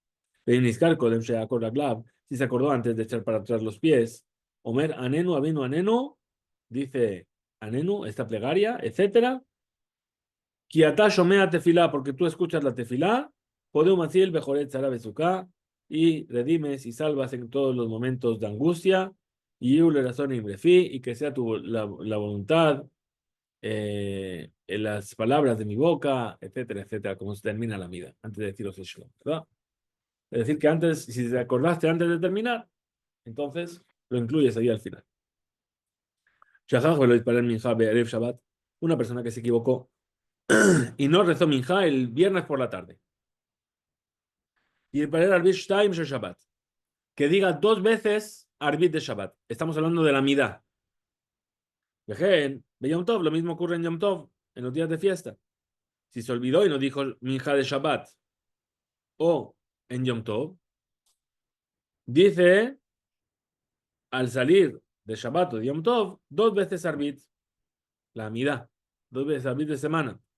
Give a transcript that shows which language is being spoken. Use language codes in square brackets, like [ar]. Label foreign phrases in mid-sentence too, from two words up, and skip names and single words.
[es] Si se acordó antes de echar para atrás los pies, [he] אומר, עננו, אבינו, עננו, [es] dice Anenu, esta plegaria, etcétera, [he] כי אתה שומע תפילה, [es] porque tú escuchas la tefilá, podemos decir [he] בעת צרה וצוקה, [es] y redimes y salvas en todos los momentos de angustia, y razón y que sea la voluntad, en las palabras de mi boca, etcétera, etcétera, como se termina la vida, antes de deciros el shalom, ¿verdad? Es decir, que antes, si te acordaste antes de terminar, entonces lo incluyes ahí al final. [he] שכח ולא יתפלל מנחה בערב שבת, [es] una persona que se equivocó y no rezó minja el viernes por la tarde. [he] ו יתפלל ערבית שתיים של שבת, [es] que diga dos veces arbit de Shabbat. Estamos hablando de la midá. [he] וכן, ו יום טוב, [es] lo mismo ocurre en Yom Tov, en los días de fiesta. Si se olvidó y no dijo minja de Shabbat o en Yom Tov, dice al salir de Shabbat o de Yom Tov, dos veces arbit, la midá, dos veces arbit de semana.